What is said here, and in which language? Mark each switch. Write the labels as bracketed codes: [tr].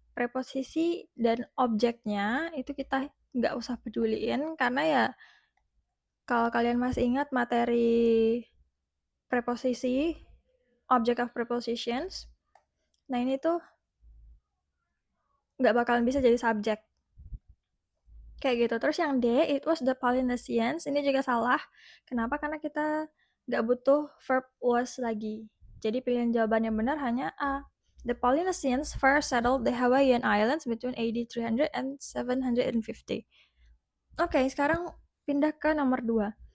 [id] Preposisi dan objeknya itu kita nggak usah peduliin karena ya kalau kalian masih ingat materi preposisi, [en] object of prepositions, [id] nah ini tuh nggak bakalan bisa jadi subjek. Kayak gitu. Terus yang D, [en] it was the Polynesians, [id] ini juga salah. Kenapa? Karena kita nggak butuh verb was lagi. Jadi pilihan jawaban yang benar hanya A. [en] The Polynesians first settled the Hawaiian Islands between AD 300 and 750. [id] Oke, sekarang pindah ke nomor 2.